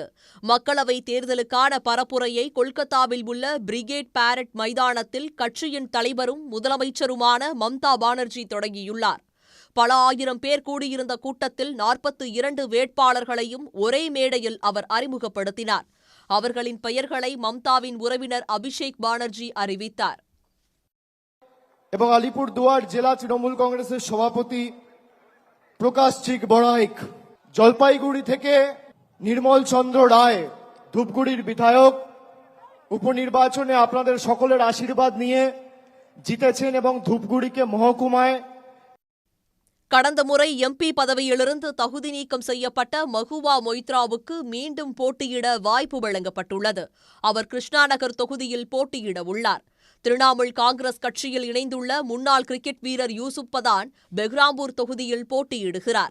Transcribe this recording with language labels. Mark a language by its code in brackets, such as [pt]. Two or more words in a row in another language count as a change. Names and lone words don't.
[ta] மக்களவைத் தேர்தலுக்கான பரப்புரையை கொல்கத்தாவில் உள்ள பிரிகேட் பாரட் மைதானத்தில் கட்சியின் தலைவரும் முதலமைச்சருமான மம்தா பானர்ஜி தொடங்கியுள்ளார். பல ஆயிரம் பேர் கூடியிருந்த கூட்டத்தில் 42 வேட்பாளர்களையும் ஒரே மேடையில் அவர் அறிமுகப்படுத்தினார். அவர்களின் பெயர்களை மம்தாவின் உறவினர் அபிஷேக் பானர்ஜி அறிவித்தார். [bn] এবং আলিপুরদুয়ার জেলা তৃণমূল কংগ্রেসের সভাপতি প্রকাশ চিক বড়াইক, জলপাইগুড়ি থেকে নির্মল চন্দ্র রায়, ধূপগুড়ির বিধায়ক, উপনির্বাচনে আপনাদের সকলের আশীর্বাদ নিয়ে জিতেছেন এবং ধূপগুড়িকে মহকুমায় [ta] கடந்த முறை எம்பி பதவியிலிருந்து தகுதி நீக்கம் செய்யப்பட்ட மஹுவா மொய்த்ராவுக்கு மீண்டும் போட்டியிட வாய்ப்பு வழங்கப்பட்டுள்ளது. அவர் கிருஷ்ணாநகர் தொகுதியில் போட்டியிட உள்ளார். திரிணாமுல் காங்கிரஸ் கட்சியில் இணைந்துள்ள முன்னாள் கிரிக்கெட் வீரர் யூசுப் பதான் பெஹ்ராம்பூர் தொகுதியில் போட்டியிடுகிறார்.